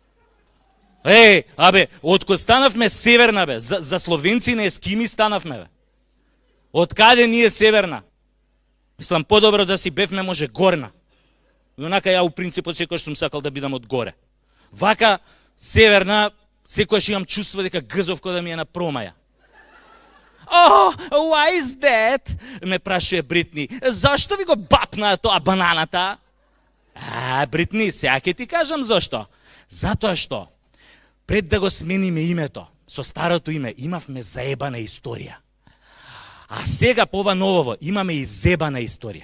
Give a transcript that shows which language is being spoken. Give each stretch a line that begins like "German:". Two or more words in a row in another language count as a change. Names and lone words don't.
Macedonian: Од кој станавме Северна, бе, за словенци на ескими станавме, бе. Од каде ние Северна? Мислам, подобро да си бевме може Горна. И онака ја у принципот секој сум сакал да бидам од горе. Вака Северна, Секојаш имам чувство дека гзов кој да ми е на промаја.
English: Oh, why is that?
Macedonian: Ме прашува Бритни. Зашто ви го бапна тоа бананата? Бритни, сега ќе ти кажам зашто. Затоа што пред да го смениме името, со старото име имавме заебана историја. А сега по ова новово имаме и зебана историја.